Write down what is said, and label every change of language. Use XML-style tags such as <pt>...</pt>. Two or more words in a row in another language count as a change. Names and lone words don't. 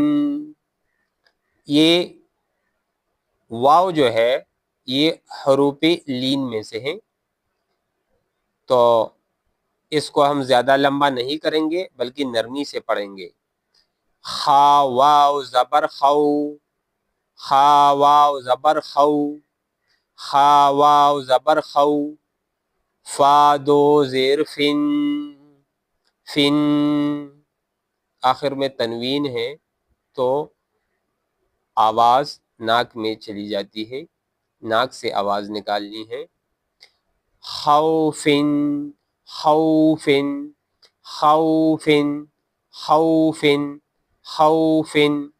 <ur>یہ واو جو ہے یہ حروف لین میں سے ہیں تو اس کو ہم زیادہ لمبا نہیں کریں گے بلکہ نرمی سے پڑھیں گے. خا واو زبر خو، خا واو زبر خو، خا واو زبر خو، فا 2 زیر فن فن. آخر میں تنوین ہے تو آواز ناک میں چلی جاتی ہے، ناک سے آواز نکالنی ہے.</ur> <ar>خوفن خوفن خوفن خوفن خوفن.</ar>